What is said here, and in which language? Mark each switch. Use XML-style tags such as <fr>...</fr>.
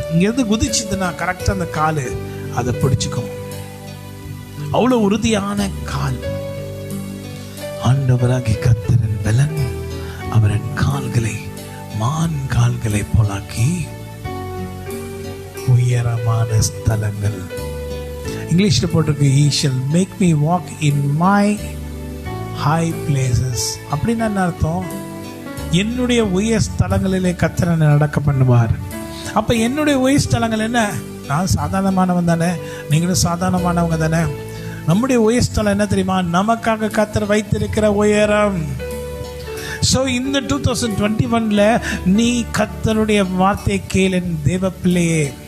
<ta>இங்கேருந்து குதிச்சுதுன்னா கரெக்டாக அந்த கால் அதை பிடிச்சிக்கும். அவ்வளோ உறுதியான கால். ஆண்டவராகிய கர்த்தரின் பலன் அவரின் கால்களை மான் கால்களை போலாக்கி உயரமான ஸ்தலங்கள். இங்கிலீஷில் போட்டிருக்கு,</ta> <en>He shall make me walk in my high places.</en> <ta>அப்படின்னு என்ன அர்த்தம்? என்னுடைய உயர் ஸ்தலங்களிலே கர்த்தர் நடக்க பண்ணுவார். அப்போ என்னுடைய உயர் ஸ்தலங்கள் என்ன? நான் சாதாரணமானவன் தானே, நீங்களும் சாதாரணமானவங்க தானே. நம்முடைய உயர் ஸ்தலம் என்ன தெரியுமா? நமக்காக கர்த்தர் வைத்திருக்கிற உயரம். ஸோ இந்த 2021 நீ கர்த்தருடைய வார்த்தை கேளு தேவ பிள்ளையே.</ta>